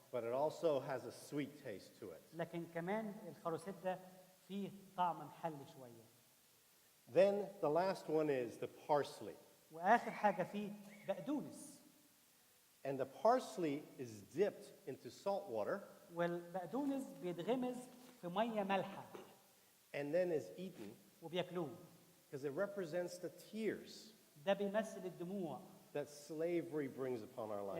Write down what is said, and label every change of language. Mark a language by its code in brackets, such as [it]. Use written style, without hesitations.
[en] But it also has a sweet taste to it. [ar] لكن كمان الخاروسيت ده فيه طعم محلي شوية. [en] Then the last one is the parsley. [ar] وآخر حاجة فيه بقدونس. [en] And the parsley is dipped into salt water [ar] والبقدونس بيتغمز في مية مالحة. [en] and then is eaten [ar] وبياكلوه. [en] because it represents the tears [ar] ده بيمثل الدموع [en] that slavery brings upon our lives.